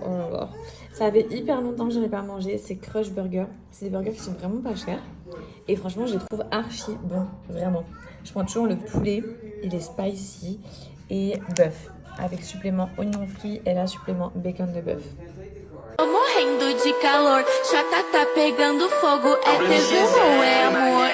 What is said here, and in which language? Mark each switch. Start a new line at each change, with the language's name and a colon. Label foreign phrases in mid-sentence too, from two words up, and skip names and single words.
French: Oh là là. Ça avait hyper longtemps que je n'avais pas mangé. C'est Crush Burger. C'est des burgers qui sont vraiment pas chers. Et franchement, je les trouve archi bons. Vraiment. Je prends toujours le poulet. Il est spicy. Et bœuf. Avec supplément oignon frit et là, supplément bacon de bœuf.
Portuguese: Tô morrendo de calor, chata tá pegando fogo, é tesão ou é amor?